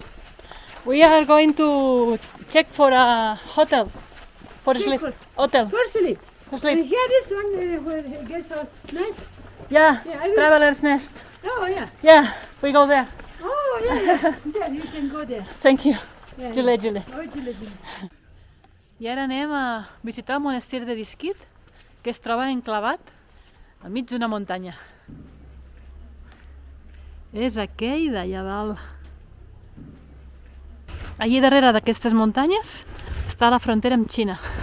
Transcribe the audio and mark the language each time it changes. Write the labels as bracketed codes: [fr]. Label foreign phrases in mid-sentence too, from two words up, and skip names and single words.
[en] We are going to check for a hotel. For Check sleep. for- Hotel. For sleep. For sleep. Here is one where guest house. Nice. Yeah. Yeah, I will- Traveler's Nest. Oh yeah. Yeah. We go there. Oh yeah. There you can go there. Thank you. Yeah, Jule, Jule. Oh, Jule. [ca] I ara anem a visitar el monestir de Disquit, que es troba enclavat al mig d'una muntanya. És aquell d'allà dalt. Allí darrere d'aquestes muntanyes està la frontera amb Xina.